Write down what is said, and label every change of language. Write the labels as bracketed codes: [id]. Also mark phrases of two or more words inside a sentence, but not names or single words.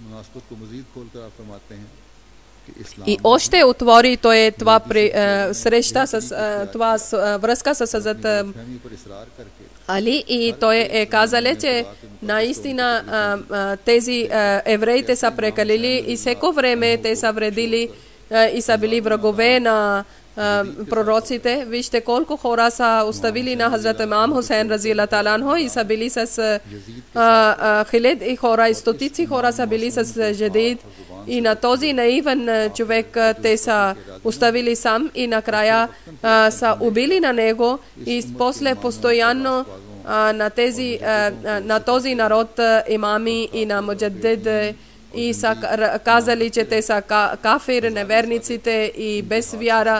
[bg] И още отвори той това среща с това връзка с Хазрат Али, и той е казале, че наистина тези евреите са прекалили и всеко време те са вредили и са били врагове на пророците. Вижте колко хора са оставили на Хазрат Имам Хусейн [ar] رضي الله تعالى عنه [bg] и са били с хиляди хора и стотици хора са били с Ядид, и на този наивен човек те са оставили сам и накрая са убили на него, и после постоянно на този народ имами и на муджаддид и са казали, че те са кафир, неверниците и без вяра.